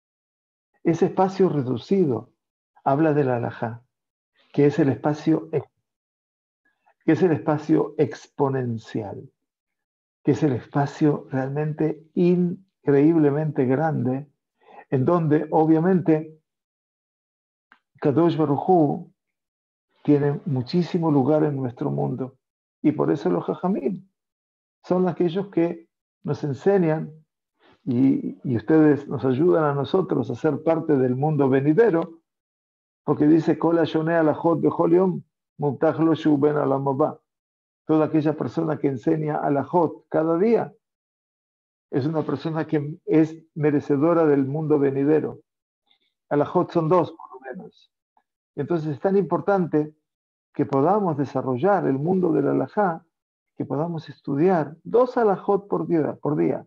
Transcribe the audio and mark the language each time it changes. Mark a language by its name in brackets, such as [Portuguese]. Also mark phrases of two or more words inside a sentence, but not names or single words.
[Spanish] Ese espacio reducido habla de la halajá, que es el espacio exponencial, que es el espacio realmente increíblemente grande, en donde obviamente Kadosh Baruj Hu tiene muchísimo lugar en nuestro mundo. Y por eso los jajamim son aquellos que nos enseñan y ustedes nos ayudan a nosotros a ser parte del mundo venidero, porque dice, [Hebrew] כל השונה הלכות בכל יום מובטח לו שהוא בן העולם הבא. [Spanish] Toda aquella persona que enseña alajot cada día es una persona que es merecedora del mundo venidero. Alajot son 2, por lo menos. Entonces es tan importante que podamos desarrollar el mundo del alajá, que podamos estudiar 2 alajot por día.